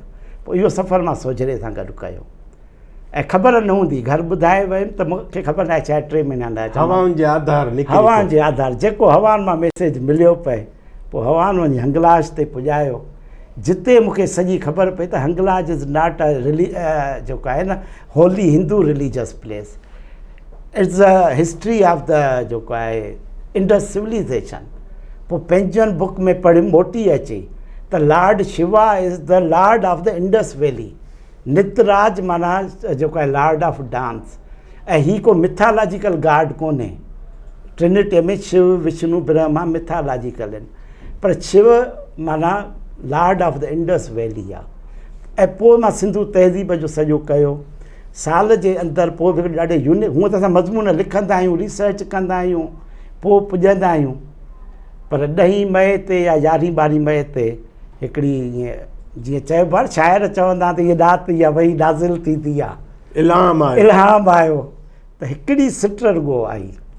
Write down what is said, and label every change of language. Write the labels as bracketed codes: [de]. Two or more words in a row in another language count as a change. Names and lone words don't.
[sd] पोइ इहो सफ़र मां सोझरे सां गॾु कयो ऐं ख़बर न हूंदी, घर ॿुधाए वयुमि त मूंखे ख़बर न आहे, शायदि 3 महीना लाइ हवाउनि जे आधार हवाउनि जे आधार जेको हवाउनि मां मैसेज मिलियो पए, पोइ हवाउनि वञी हंगलाज ते पुॼायो, जिते मूंखे सॼी ख़बर पई त हंगलाज [en] is not a [sd] जेको आहे न [en] holy Hindu religious place, it's a history of the [sd] जेको आहे [en] Indus civilization. [sd] पोइ पंहिंजनि बुक में पढ़ी मोटी अचे त [en] Lord Shiva is the Lord of the Indus Valley. [sd] नितराज माना जेको आहे [en] Lord of dance, [sd] ऐं हीअ को [en] mythological god [sd] कोन्हे। ट्रिनिटी में शिव विष्णु ब्रह्मा मिथालॉजिकल आहिनि, पर शिव माना [en] Lord of the Indus Valley [sd] आहे। ऐं पोइ मां सिंधु तहज़ीब जो सॼो कयो साल जे अंदरि। पोइ बि ॾाढे यूनिक, हूअं त असां मज़मून लिखंदा आहियूं, रिसर्च कंदा आहियूं, पोइ पुॼंदा आहियूं, पर 10 मई ते या 11-12 मई ते हिकिड़ी ईअं जीअं चइबो आहे शाइर चवंदा त हीअ राति इहा वही नाज़िल थींदी आहे, इल्हाम आयो, त हिकिड़ी सिट रुॻो आई,